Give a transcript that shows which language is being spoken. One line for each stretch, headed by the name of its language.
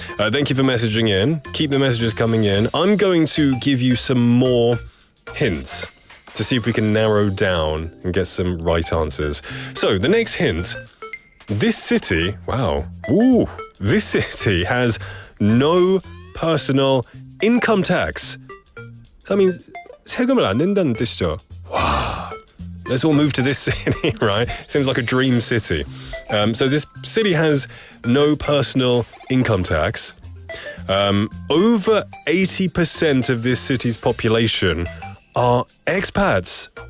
English: Thank you for messaging in. Keep the messages coming in. I'm going to give you some more hints to see if we can narrow down and get some right answers. So, the next hint, this city, this city has no personal income tax. So that means
Korean: 세금을 안 낸다는 뜻이죠.
English: Wow. Let's all move to this city, right? Seems like a dream city. So this city has no personal income tax. Over 80% of this city's population are expats.